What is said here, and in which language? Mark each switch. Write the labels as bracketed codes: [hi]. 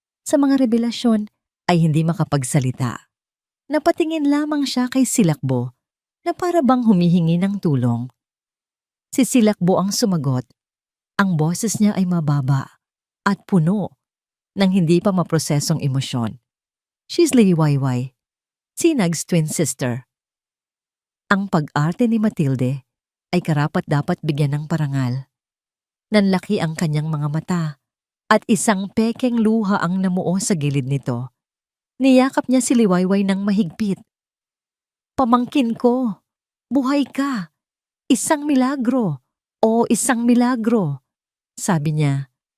[tl] Sa mga revelasyon ay hindi makapagsalita. Napatingin lamang siya kay Silakbo na para bang humihingi ng tulong. Si Silakbo ang sumagot. Ang boses niya ay mababa at puno ng hindi pa maprosesong emosyon. [en] She's Liwayway, Sinag's twin sister. [tl] Ang pag-arte ni Matilde ay karapat-dapat bigyan ng parangal. Nanlaki ang kanyang mga mata at isang pekeng luha ang namuo sa gilid nito. Niyakap niya si Liwayway ng mahigpit. Pamangkin ko, buhay ka, isang milagro o isang milagro, sabi niya.